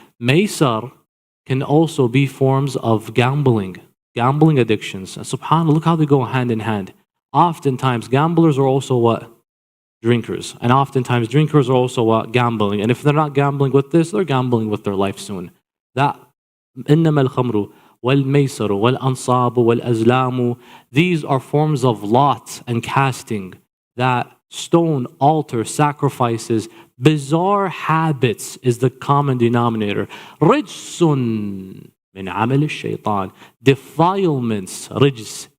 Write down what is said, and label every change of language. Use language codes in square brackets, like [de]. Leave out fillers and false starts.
[en] Maysar can also be forms of gambling addictions. And subhanAllah, look how they go hand in hand. Oftentimes, gamblers are also what? Drinkers. And oftentimes, drinkers are also what? Gambling. And if they're not gambling with this, they're gambling with their life soon. That, [ar] إِنَّمَا الْخَمْرُ. وَالْمَيْسَرُ وَالْأَنصَابُ وَالْأَزْلَامُ. [en] These are forms of lot and casting, that stone, altar, sacrifices, bizarre habits is the common denominator. [ar] رِجْسٌ مِنْ عَمَلِ الشَّيْطَانِ. [en] Defilements, رِجْس.